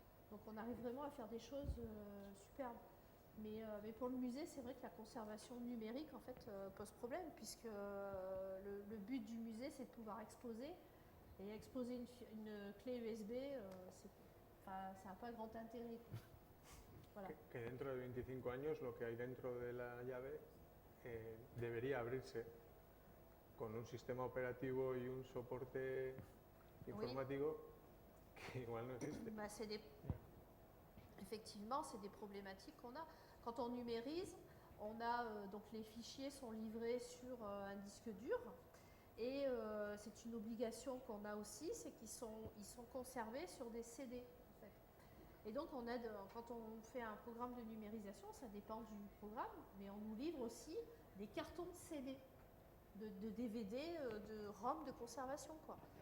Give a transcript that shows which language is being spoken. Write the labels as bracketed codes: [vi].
[fr] Donc on arrive vraiment à faire des choses superbes. Mais pour le musée, c'est vrai que la conservation numérique, en fait, pose problème, puisque le but du musée, c'est de pouvoir exposer. Et exposer une clé USB, ça n'a pas grand intérêt, quoi. Voilà. [es] Que dentro de 25 años lo que hay dentro de la llave debería abrirse con un sistema operativo y un soporte informático que igual no existe. [fr] Bah, effectivement, c'est des problématiques qu'on a. Quand on numérise, on a donc les fichiers sont livrés sur un disque dur et c'est une obligation qu'on a aussi, c'est qu'ils sont conservés sur des CD. En fait. Et donc quand on fait un programme de numérisation, ça dépend du programme, mais on nous livre aussi des cartons de CD, de DVD, de ROM de conservation, quoi.